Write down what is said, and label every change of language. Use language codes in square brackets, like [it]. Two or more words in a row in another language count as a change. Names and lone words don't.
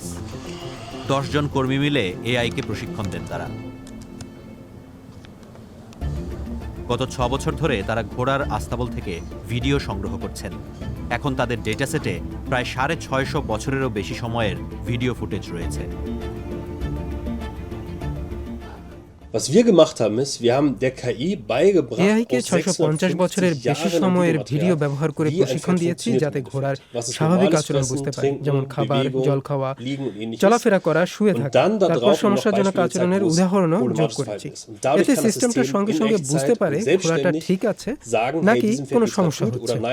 [bn] 10 জন কর্মী মিলে এআইকে প্রশিক্ষণ দেন তারা। গত 6 বছর ধরে তারা ঘোড়ার আস্তাবল থেকে ভিডিও সংগ্রহ করছেন। এখন তাদের ডেটাসেটে প্রায় 650 বছরেরও বেশি সময়ের ভিডিও ফুটেজ রয়েছে। [de] Was wir gemacht haben, ist, wir haben der KI beigebracht, [bn] এআইকে 650 বছরের বেশি সময়ের ভিডিও ব্যবহার করে প্রশিক্ষণ দিয়েছি, যাতে ঘোড়ার স্বাভাবিক আচরণ বুঝতে পারে, যেমন খাবার, জল খাওয়া, চলাফেরা করা, শুয়ে থাকা। তারপর সমস্যাজনক আচরণের উদাহরণও যোগ করেছি। এতে সিস্টেমটা সঙ্গে সঙ্গে বুঝতে পারে ঘোড়াটা ঠিক আছে নাকি কোনো সমস্যা হচ্ছে।